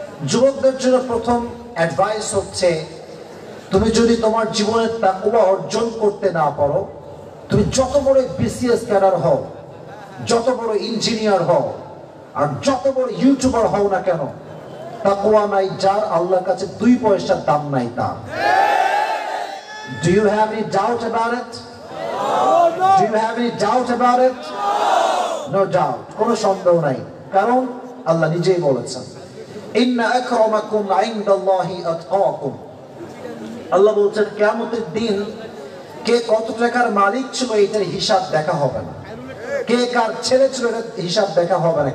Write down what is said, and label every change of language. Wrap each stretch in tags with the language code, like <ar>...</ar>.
<bn>যুবকদের জন্য প্রথম অ্যাডভাইস হচ্ছে, তুমি যদি তোমার জীবনের তাকওয়া অর্জন করতে না পারো, তুমি যত বড় বিসিএস ক্যাডার হও, যত বড় ইঞ্জিনিয়ার হও, আর যত বড় ইউটিউবার হও না কেন, তাকওয়া নাই যার, আল্লাহর কাছে 2 পয়সার দাম নাই তার।</bn> <en>Do you have any doubt about it? Do you have any doubt about it? No doubt,</en> <bn>কোনো সন্দেহ নাই, কারণ আল্লাহ নিজেই বলেছেন,</bn> <ar>ইন্না আকরামাকুম ইনদাল্লাহি আতকাকুম।</ar> <bn>আল্লাহ বলছেন কিয়ামতের দিন কে কত টাকার মালিক ছিল এটার হিসাব দেখা হবে না, কে কার ছেলে ছিল এটার হিসাব দেখা হবে না।</bn>